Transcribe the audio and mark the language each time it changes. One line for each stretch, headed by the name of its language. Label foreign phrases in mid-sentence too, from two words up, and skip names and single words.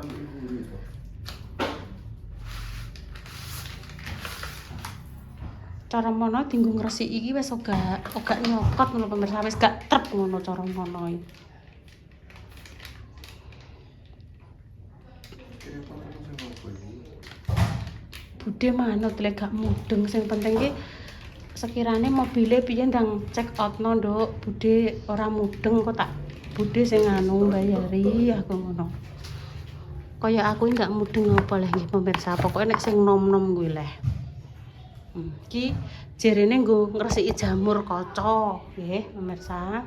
Javanese: Cara mono dinggo ngresiki iki wis ora nyokot ngono pemirsa, wis gak trep ngono cara mono iki. Bude manut lek gak mudeng, sing penting ki sekirane mobile piye ndang
English: check out
Javanese: no Nduk. Bude ora mudeng kok tak Bude sing anu bayari aku ngono. Kaya aku enggak mudeng apa leh nggih pemirsa, pokoke nek sing nom-nom kuwi leh. Iki jerene nggo ngresiki jamur kaca nggih pemirsa.